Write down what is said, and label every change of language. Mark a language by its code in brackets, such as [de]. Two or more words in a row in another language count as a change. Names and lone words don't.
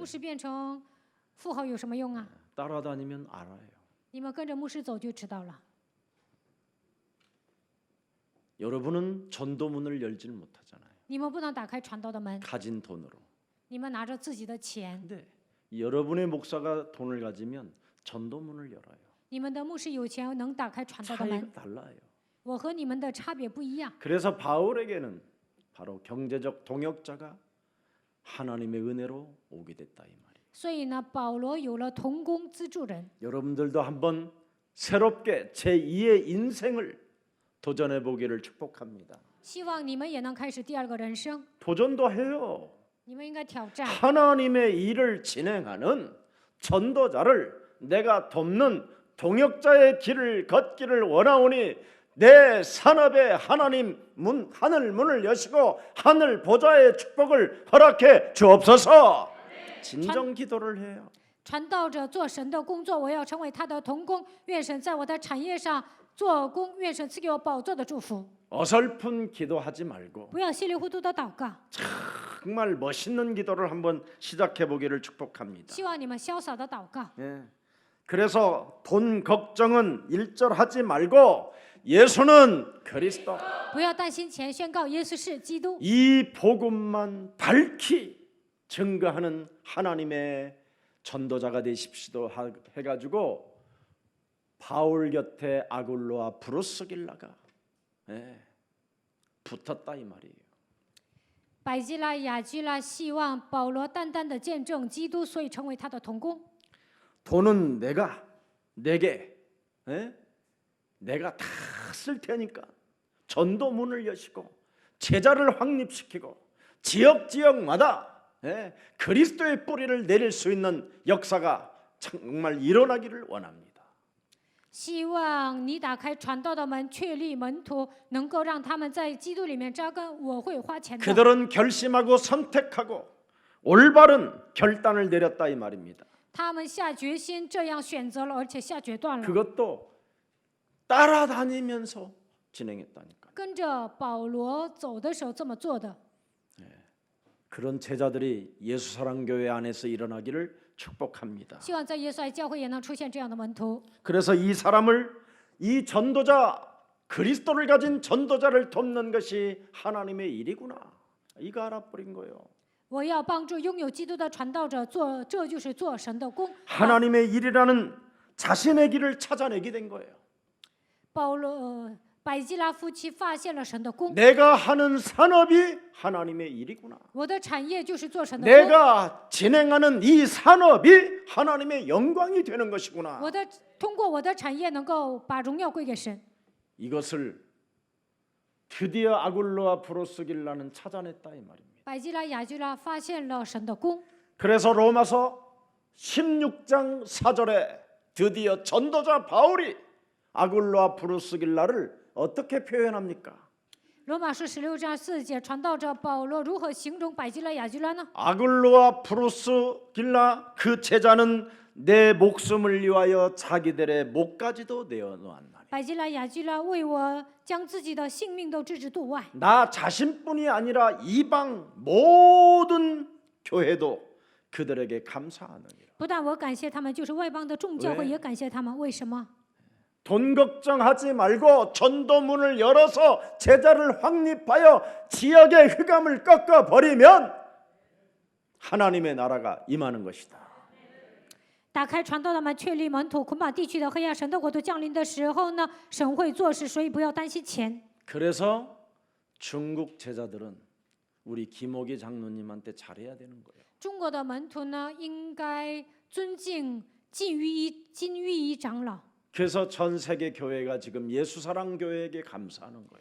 [zh] 牧师变成富豪有什么用啊？ [ko] 따라다니면 알아요. [zh] 你们跟着牧师走就知道了。 [ko] 여러분은 전도문을 열질 못하잖아요. [zh] 你们不能打开传道的门， [ko] 가진 돈으로. [zh] 你们拿着自己的钱。 [ko] 근데 여러분의 목사가 돈을 가지면 전도문을 열어요. [zh] 你们的牧师有钱能打开传道的 [ko] 차이가 [zh] 门， [ko] 달라요. [zh] 我和你们的差别不一样。 [ko] 그래서 바울에게는 바로 경제적 동역자가 하나님의 은혜로 오게 됐다 이 말이에요. [zh] 所以呢，保罗有了同工资助人。 [ko] 여러분들도 한번 새롭게 제2의 인생을 도전해 보기를 축복합니다. [zh] 希望你们也能开始第二个人生。 [ko] 도전도 해요. [zh] 你们应该挑战。 [ko] 하나님의 일을 진행하는 전도자를 내가 돕는 동역자의 길을 걷기를 원하오니 내 산업에 하나님 하늘 문을 여시고 하늘 보좌의 축복을 허락해 주옵소서. 진정 기도를 해요. [zh] 传道者做神的工作，我要成为他的同工。愿神在我的产业上做工，愿神赐给我宝座的祝福。 [ko] 어설픈 기도하지 말고 [zh] 不要稀里糊涂的祷告。 [ko] 정말 멋있는 기도를 한번 시작해 보기를 축복합니다. [zh] 希望你们潇洒的祷告。 [ko] 예. 그래서 돈 걱정은 일절하지 말고 예수는 그리스도. [zh] 不要担心钱，宣告耶稣是基督。 [ko] 이 복음만 밝히 증거하는 하나님의 전도자가 되십시오 해가지고 바울 곁에 아굴로와 브루스길라가 붙었다 이 말이에요. [zh] 百基拉、雅居拉希望保罗单单的见证基督，所以成为他的同工。 [ko] 돈은 내게 내가 다 쓸 테니까 전도문을 여시고 제자를 확립시키고 지역마다 그리스도의 뿌리를 내릴 수 있는 역사가 정말 일어나기를 원합니다. [zh] 希望你打开传道的门，确立门徒，能够让他们在基督里面扎根。我会花钱的。 [ko] 그들은 결심하고 선택하고 올바른 결단을 내렸다 이 말입니다. [zh] 他们下决心，这样选择了，而且下决断了。 [ko] 그것도 따라다니면서 진행했다니까. [zh] 跟着保罗走的时候这么做的。 [ko] 그런 제자들이 예수사랑교회 안에서 일어나기를 축복합니다. [zh] 希望在耶稣爱教会也能出现这样的门徒。 [ko] 그래서 이 사람을 이 전도자 그리스도를 가진 전도자를 돕는 것이 하나님의 일이구나. 이거 알아버린 거예요. [zh] 我要帮助拥有基督的传道者做，这就是做神的工。 [ko] 하나님의 일이라는 자신의 길을 찾아내게 된 거예요. [zh] 保罗、百基拉夫妻发现了神的工。 [ko] 내가 하는 산업이 하나님의 일이구나. [zh] 我的产业就是做神的工。 [ko] 내가 진행하는 이 산업이 하나님의 영광이 되는 것이구나. [zh] 通过我的产业能够把荣耀归给神。 [ko] 이것을 드디어 아굴로와 브로스길라는 찾아냈다 이 말입니다. [zh] 百基拉、雅居拉发现了神的工。 [ko] 그래서 로마서 16장 4절에 드디어 전도자 바울이 아굴로와 브루스길라를 어떻게 표현합니까? [zh] 罗马书16章4节，传道者保罗如何形容百基拉、雅基拉呢？ [ko] 아굴로와 브루스길라 그 제자는 내 목숨을 위하여 자기들의 목까지도 내어놓았나니 [zh] 百基拉、雅基拉为我将自己的性命都置之度外。 [ko] 나 자신뿐이 아니라 이방 모든 교회도 그들에게 감사하느니라. [zh] 不但我感谢他们，就是外邦的众教会喂也感谢他们。为什么？ [ko] 돈 걱정하지 말고 전도문을 열어서 제자를 확립하여 지역의 흑암을 꺾어 버리면 하나님의 나라가 임하는 것이다. [zh] 打开传道的门，确立门徒，捆绑地区的黑暗，神的国度降临的时候呢，神会做事，所以不要担心钱。 [ko] 그래서 중국 제자들은 우리 김옥희 장로님한테 잘해야 되는 거예요. [zh] 中国的门徒呢，应该尊敬金玉一长老。 [ko] 그래서 전 세계 교회가 지금 예수사랑 교회에게 감사하는 거예요.